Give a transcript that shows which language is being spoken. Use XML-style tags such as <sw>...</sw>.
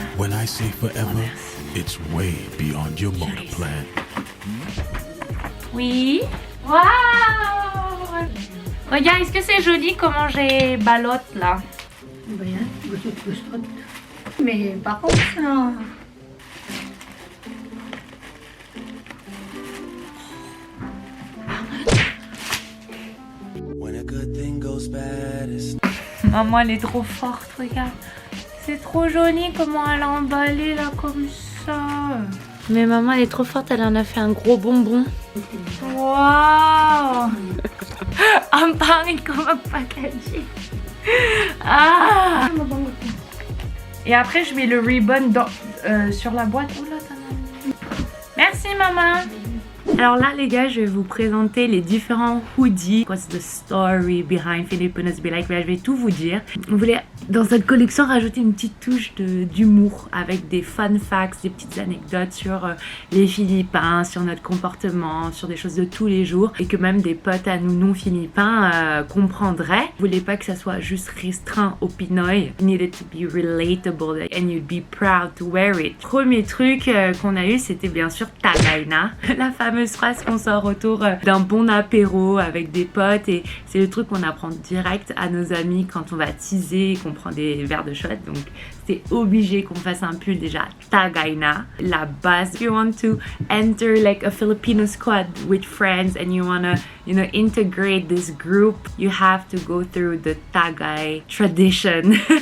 <en>When I say forever, it's way beyond your motor plan.</en> <fr>Oui. Waouh. Regarde, est-ce que c'est joli comment j'ai ballotte là? Bien, mais par contre, ça... Maman, elle est trop forte, regarde. C'est trop joli comment elle a emballé là comme ça. Mais maman, elle est trop forte, elle en a fait un gros bonbon. Waouh.</fr> <tl>Ang pangit ko mag-packaging. Ah.</tl> <fr>Et après, je mets le ribbon sur la boîte. Oh là, merci maman. Alors là les gars, je vais vous présenter les différents hoodies.</fr> <en>What's the story behind Filipinos Be Like?</en> <fr>Je vais tout vous dire. On voulait dans cette collection rajouter une petite touche d'humour avec des fun facts, des petites anecdotes sur les Philippins, sur notre comportement, sur des choses de tous les jours et que même des potes à nous non philippins comprendraient. Je voulais pas que ça soit juste restreint au Pinoy.</fr> <en>It needed to be relatable and you'd be proud to wear it.</en> <fr>Premier truc qu'on a eu, c'était bien sûr Tagayna, la fameuse phrase qu'on sort autour d'un bon apéro avec des potes, et c'est le truc qu'on apprend direct à nos amis quand on va teaser et qu'on prend des verres de shot. Donc c'est obligé qu'on fasse un pull déjà Tagayna, la base.</fr> <en>If you want to enter like a Filipino squad with friends and you wanna, you know, integrate this group, you have to go through the Tagay tradition.</en>